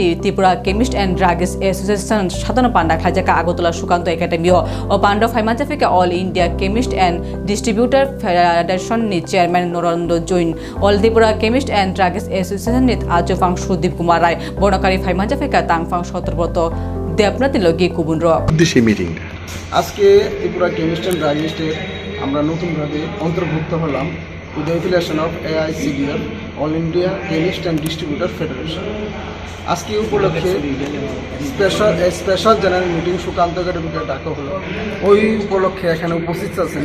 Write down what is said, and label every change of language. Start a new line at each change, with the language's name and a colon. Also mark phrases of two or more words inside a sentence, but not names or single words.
Kok Borok: Tripura Chemist and Drugs Association Sadhana Panda khajaka Agotola Sukanto Academy o Panda Faimajafika All India Chemist and Distributor Federation ni Chairman Norondo Join All Tripura Chemist and Drugs Association ni Ajofang Sudip Kumar Rai Bonakari Faimajafika Tangfang Sotroboto Debnati Logi Kubunro
English: this meeting
Bangla: আজকে ত্রিপুরা কেমিস্ট অ্যান্ড ড্রাগিস্টের আমরা নতুনভাবে অন্তর্ভুক্ত হলাম
English: with the affiliation of
Bangla: AICDF অল ইন্ডিয়া কেমিস্ট অ্যান্ড ডিস্ট্রিবিউটর ফেডারেশন আজকে উপলক্ষে
English: special general meeting
Bangla: সুকান্ত একাডেমিকে ডাকা হলো ওই উপলক্ষে এখানে উপস্থিত আছেন